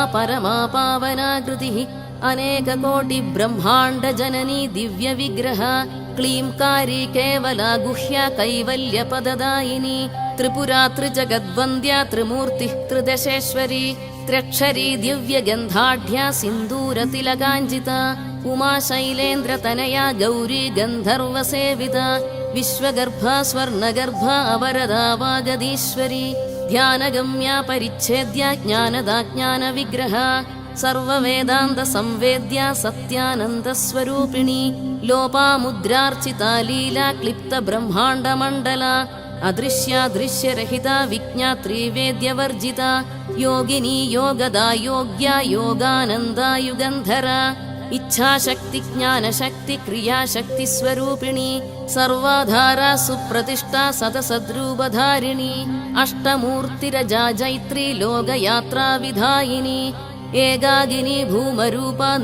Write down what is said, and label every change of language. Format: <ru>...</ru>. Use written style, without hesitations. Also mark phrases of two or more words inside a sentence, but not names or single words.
<sa>परमा पावनाकृतिः अनेककोटिब्रह्माण्डजननी दिव्यविग्रह क्लींकारी केवला गुह्या कैवल्यपददायिनी त्रिपुरा त्रिजगद्वन्द्या त्रिमूर्तिः त्रिदशेश्वरी त्र्यक्षरी दिव्यगन्धाढ्या सिन्दूरतिलकाञ्जिता उमा शैलेन्द्रतनया गौरी गन्धर्वसेविता विश्वगर्भा स्वर्णगर्भा अवरदा वागदीश्वरी ध्यानगम्या परिच्छेद्या ज्ञानदा ज्ञानविग्रहा സർവവേദാന്ത സംവേദ്യ സത്യാനന്ദസ്വരൂപിണി ലോപാമുദ്രാർച്ചിതാ ലീല ക്ലിപ്ത ബ്രഹ്മാണ്ഡമണ്ഡല അദൃശ്യാദൃശ്യരഹിത വിജ്ഞാത്രീ വേദ്യവർജിത യോഗിനി യോഗദാ യോഗ്യ യോഗാനന്ദാ യുഗന്ധര ഇച്ഛാശക്തി ജ്ഞാനശക്തി ക്രിയാശക്തി സ്വരൂപിണി സർവാധാരാ സുപ്രതിഷ്ഠാ സതസദ്രൂപധാരിണി അഷ്ടമൂർത്തിരജാ ജൈത്രി ലോകയാത്രാ വിധായിനി ഏകാകിനി ഭൂമരൂപ</sa>